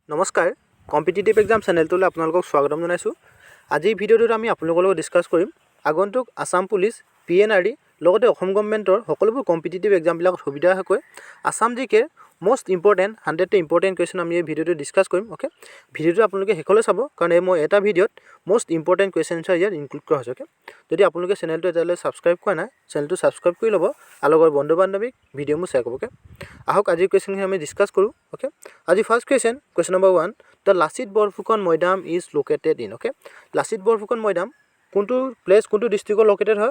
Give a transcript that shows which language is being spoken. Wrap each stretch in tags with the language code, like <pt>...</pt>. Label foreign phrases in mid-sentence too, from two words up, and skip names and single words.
<as>নমস্কাৰ</as> <en>competitive exam channel</en> <as>আপোনালোকক স্বাগতম জনাইছোঁ। আজিৰ ভিডিঅ'টোত আমি আপোনালোকৰ লগত ডিছকাছ কৰিম আগন্তুক আসাম পুলিচ PNRD লগতে অসম গভৰ্ণমেণ্টৰ সকলোবোৰ</as> <en>competitive exam</en> <as>সুবিধা হোৱাকৈ আসাম জিকেৰ</as> <en>most important</en> <as>100টা</as> <en>important question</en> <as>আমি এই ভিডিঅ'টো ডিছকাছ কৰিম। অ'কে, ভিডিঅ'টো আপোনালোকে শেষলৈ চাব কাৰণ মই এটা ভিডিঅ'ত</as> <en>most important question answer</en> <as>ইয়াত ইনক্লুড কৰা হৈছে। অ'কে, যদি আপোনালোকে চেনেলটো এতিয়ালৈ ছাবস্ক্ৰাইব কৰা নাই চেনেলটো ছাবস্ক্ৰাইব কৰি ল'ব আৰু লগৰ বন্ধু বান্ধৱীক ভিডিঅ'বোৰ শ্বেয়াৰ কৰিব। অ'কে, আহক আজিৰ কুৱেশ্যনখিনি আমি ডিছকাছ কৰোঁ। অ'কে, আজি</as> <en>first question number 1, the Lachit Borphukan Maidam is located in.</en> <as>অ'কে, লাচিত বৰফুকন মৈদাম কোনটো প্লেচ কোনটো ডিষ্ট্ৰিক্টত লোকেটেড হয়?</as>